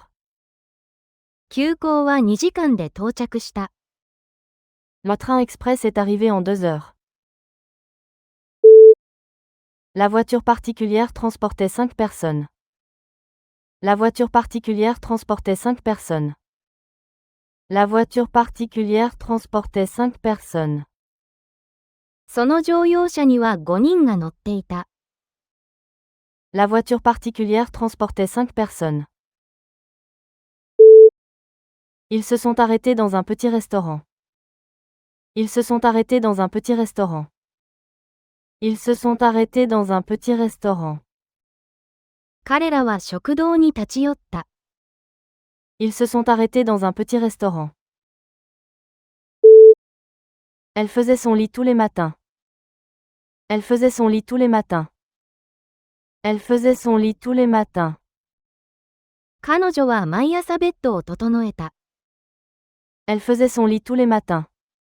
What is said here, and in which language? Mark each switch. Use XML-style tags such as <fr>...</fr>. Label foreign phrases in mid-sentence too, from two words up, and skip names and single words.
<ja>急行は2時間で到着した。</ja> <fr>Le train express est arrivé en 2 heures. La voiture particulière transportait 5 personnes. La voiture particulière transportait 5 personnes. La voiture particulière transportait 5 personnes.</fr> <ja>その乗用車には5人が乗っていた。</ja> <fr>La voiture particulière transportait 5 personnes. Ils se sont arrêtés dans un petit restaurant. Ils se sont arrêtés dans un petit restaurant. Ils se sont arrêtés dans un petit restaurant.</fr> <ja>彼らは食堂に立ち寄った。</ja> <fr>Ils se sont arrêtés dans un petit restaurant. Elle faisait son lit tous les matins. Elle faisait son lit tous les matins. Elle faisait son lit tous les matins.</fr> <ja>彼女は毎朝ベッドを整えた。</ja> <fr>Elle faisait son lit tous les matins.</fr>